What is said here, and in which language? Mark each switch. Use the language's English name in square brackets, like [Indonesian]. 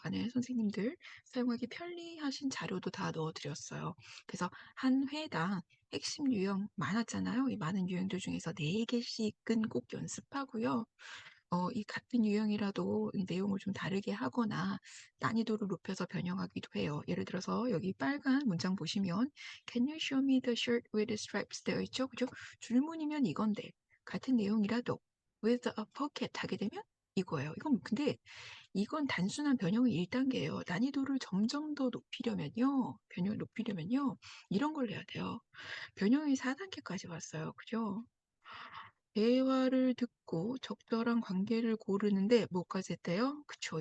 [Korean] 안에 선생님들 사용하기 편리하신 자료도 다 넣어 드렸어요. 그래서 한 회당 핵심 유형 많았잖아요. 이 많은 유형들 중에서 4개씩은 꼭 연습하고요. 이 같은 유형이라도 이 내용을 좀 다르게 하거나 난이도를 높여서 변형하기도 해요. 예를 들어서 여기 빨간 문장 보시면 [English] Can you show me the shirt with the stripes [Korean] 되어 있죠? 그죠? 줄무늬면 이건데 같은 내용이라도 [English] with a pocket [Korean] 하게 되면 이거예요. 이건 근데 이건 단순한 변형의 1단계예요. 난이도를 점점 더 높이려면요. 변형을 높이려면요. 이런 걸 해야 돼요. 변형이 4단계까지 왔어요. 그죠? 대화를 듣고 적절한 관계를 고르는데 뭐까지 했대요? 그쵸.